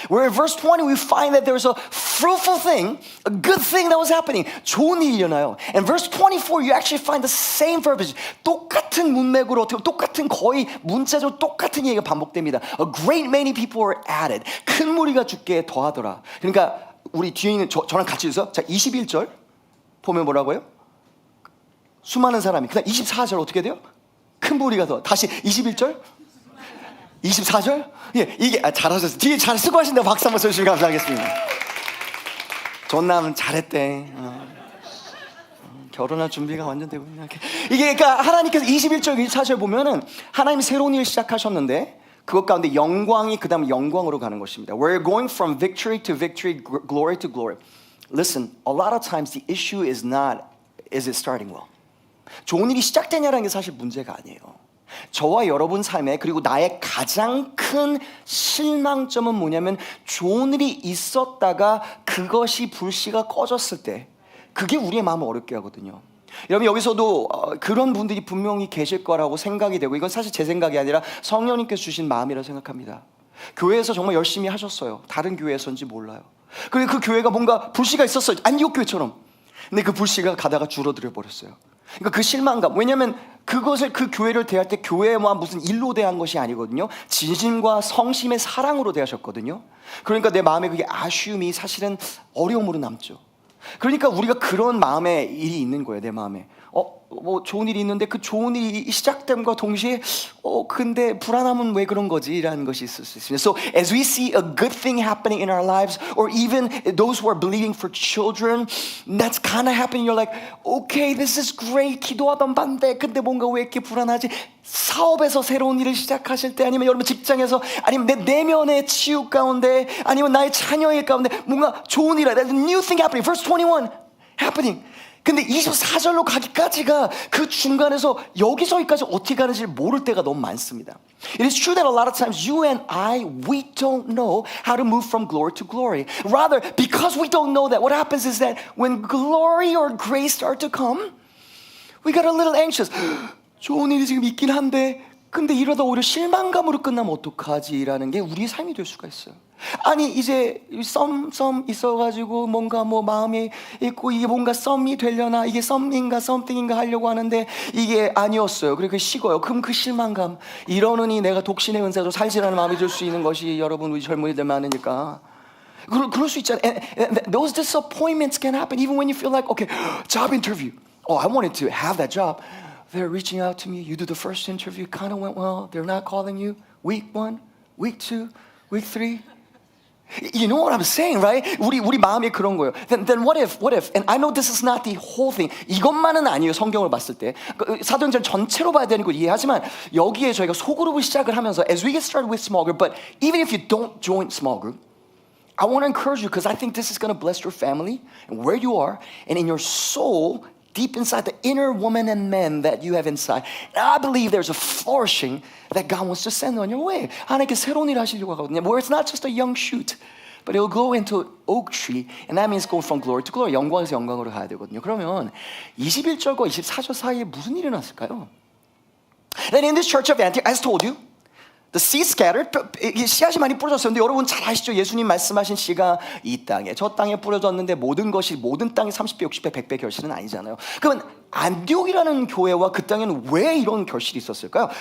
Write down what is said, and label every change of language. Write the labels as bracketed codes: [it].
[en] Where in verse 20 we find that there was a fruitful thing, a good thing that was happening. [ko] 좋은 일이 일어나요. [en] And verse 24 you actually find the same verbiage. [ko] 똑같은 문맥으로, 어떻게 똑같은, 거의 문자적으로 똑같은 얘기가 반복됩니다. [en] A great many people were added. [ko] 큰 무리가 주께 더하더라. 그러니까 우리 뒤에 있는 저랑 같이 해서 자 21절 보면 뭐라고요? 수많은 사람이. 그다음 24절 어떻게 돼요? 큰 무리가 더. 다시 21절? 24절? 예, 이게 잘하셨어요. 뒤에 잘 쓰고 하신다고 박수 한번 쳐주시면 감사하겠습니다. 전남 잘했대. 결혼할 준비가 완전 되고 있네. 이게 그러니까 하나님께서 21절, 24절 보면은 하나님이 새로운 일을 시작하셨는데 그것 가운데 영광이 그 다음 영광으로 가는 것입니다. [en] We're going from victory to victory, glory to glory. Listen, a lot of times the issue is not, is it starting well? [ko] 좋은 일이 시작되냐라는 게 사실 문제가 아니에요. 저와 여러분 삶에, 그리고 나의 가장 큰 실망점은 뭐냐면 좋은 일이 있었다가 그것이 불씨가 꺼졌을 때 그게 우리의 마음을 어렵게 하거든요. 여러분 여기서도 그런 분들이 분명히 계실 거라고 생각이 되고, 이건 사실 제 생각이 아니라 성령님께서 주신 마음이라고 생각합니다. 교회에서 정말 열심히 하셨어요. 다른 교회에서인지 몰라요. 그리고 그 교회가 뭔가 불씨가 있었어요. 안디옥 교회처럼. 근데 그 불씨가 가다가 줄어들어 버렸어요. 그러니까 그 실망감. 왜냐하면 그것을, 그 교회를 대할 때 교회와 무슨 일로 대한 것이 아니거든요. 진심과 성심의 사랑으로 대하셨거든요. 그러니까 내 마음에 그게 아쉬움이 사실은 어려움으로 남죠. 그러니까 우리가 그런 마음의 일이 있는 거예요. 내 마음에 뭐 좋은 일이 있는데 그 좋은 일이 시작됨과 동시에 근데 불안함은 왜 그런 거지? 라는 것이 있을 수 있습니다. [en] So as we see a good thing happening in our lives, or even those who are believing for children, that's kind of happening. You're like, okay, this is great. [ko] 기도하던 반대. 근데 뭔가 왜 이렇게 불안하지? 사업에서 새로운 일을 시작하실 때, 아니면 여러분 직장에서, 아니면 내 내면의 치유 가운데, 아니면 나의 자녀의 가운데 뭔가 좋은 일, [en] there's a new thing happening. Verse 21 happening. [ko] 근데 24절로 가기까지가 그 중간에서 여기저기까지 어떻게 가는지 모를 때가 너무 많습니다. [en] It is true that a lot of times you and I, we don't know how to move from glory to glory. Rather, because we don't know that, what happens is that when glory or grace start to come, we got a little anxious. [ko] 좋은 일이 지금 있긴 한데 근데 이러다 오히려 실망감으로 끝나면 어떡하지라는 게 우리의 삶이 될 수가 있어요. 아니 이제 썸 있어가지고 뭔가 뭐 마음이 있고 이게 뭔가 썸이 되려나 이게 썸인가 썸띵인가 하려고 하는데 이게 아니었어요. 그리고 식어요. 그럼 그 실망감 이러느니 내가 독신의 은사도 살지라는 마음이 들 수 있는 것이 여러분 우리 젊은이들 많으니까 그럴 수 있잖아요. [en] And those disappointments can happen even when you feel like okay job interview. Oh, I wanted to have that job. They're reaching out to me. You do the first interview, kind of went well. They're not calling you. Week 1, week 2, week 3. You know what I'm saying, right? [ko] 우리 마음이 그런 거예요. [en] Then what if? And I know this is not the whole thing. [ko] 이것만은 아니에요. 성경을 봤을 때 사도행전 전체로 봐야 되는 거 이해하지만 여기에 저희가 소그룹을 시작을 하면서 [en] as we get started with small group, but even if you don't join small group, I want to encourage you because I think this is going to bless your family and where you are and in your soul. Deep inside the inner woman and man that you have inside. And I believe there's a flourishing that God wants to send on your way. [ko] 하나님께 새로운 일 하시려고 하거든요. [en] Where it's not just a young shoot, but it will grow into an oak tree. And that means going from glory to glory. [ko] 영광에서 영광으로 가야 되거든요. 그러면 21절과 24절 사이에 무슨 일이 났을까요? [en] Then in this church of Antioch, as told you, The seed scattered, [ko] 씨앗이 많이 뿌려졌어요. 근데 여러분 잘 아시죠? 예수님 말씀하신 씨가 이 땅에 저 땅에 뿌려졌는데 모든 것이 모든 땅이 30배, 60배, 100배 결실은 아니잖아요. 그러면 안디옥이라는 교회와 그 땅에는 왜 이런 결실이 있었을까요?